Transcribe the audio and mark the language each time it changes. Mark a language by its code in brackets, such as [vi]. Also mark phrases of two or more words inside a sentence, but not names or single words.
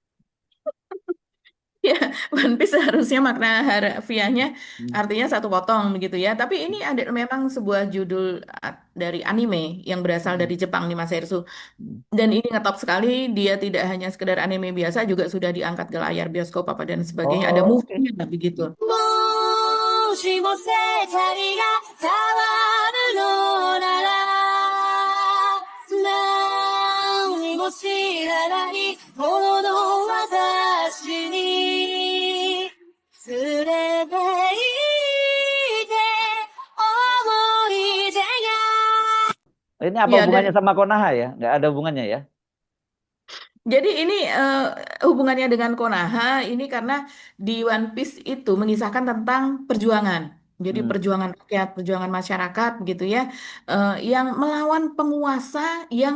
[id] Ya, One Piece seharusnya makna harfiahnya Hmm. artinya satu potong begitu ya. Tapi ini ada memang sebuah judul dari anime yang berasal Hmm. dari Jepang nih Mas Hersu. Hmm. Dan ini ngetop sekali, dia tidak hanya sekedar anime biasa, juga sudah diangkat ke layar bioskop apa dan sebagainya. Ada Oh, oke. movie-nya begitu. [ja] もしも世界が変わるのなら何も知らないほどの私に連れて行って思い出が [id] Ini apa Ya, hubungannya dan sama Konoha ya? Nggak ada hubungannya ya? jadi ini hubungannya dengan Konoha ini karena di One Piece itu mengisahkan tentang perjuangan. Jadi Hmm. perjuangan rakyat, perjuangan masyarakat gitu ya, yang melawan penguasa yang